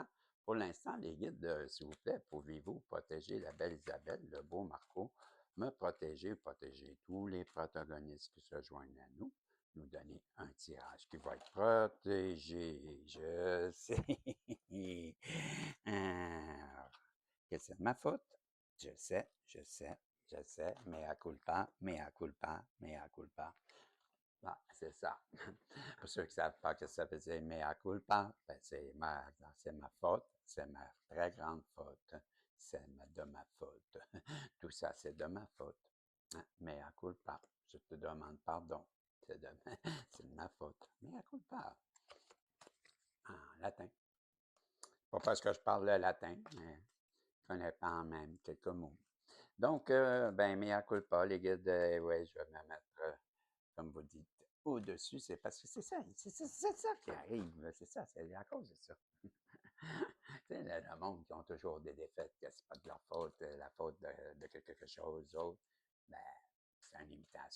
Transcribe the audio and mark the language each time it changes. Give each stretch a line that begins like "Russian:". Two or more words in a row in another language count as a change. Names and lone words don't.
French: Pour l'instant, les guides, s'il vous plaît, pouvez-vous protéger la belle Isabelle, le beau Marco, me protéger tous les protagonistes qui se joignent à nous, nous donner un tirage qui va être protégé. Je sais que c'est ma faute. Je sais,
Latin: mea culpa, mea culpa, mea culpa.
French: Ah, c'est ça. Pour ceux qui ne savent pas ce que ça veut dire
Latin: mea culpa,
French: c'est ma faute, c'est ma très grande faute, de ma faute. Tout ça, c'est de ma faute.
Latin: Mea culpa,
French: je te demande pardon. C'est de, c'est de ma faute.
Latin: Mea culpa.
French: En latin. Pas parce que je parle le latin, mais je connais pas en même quelques mots. Donc,
Latin: mea culpa,
French: les guides, ouais, je vais me mettre, comme vous dites, au-dessus. C'est parce que c'est ça qui arrive. C'est ça, c'est à cause de ça. Tu sais, le monde qui ont toujours des défaites, que c'est pas de leur faute, la faute de quelque chose d'autre, ben, c'est une imitation.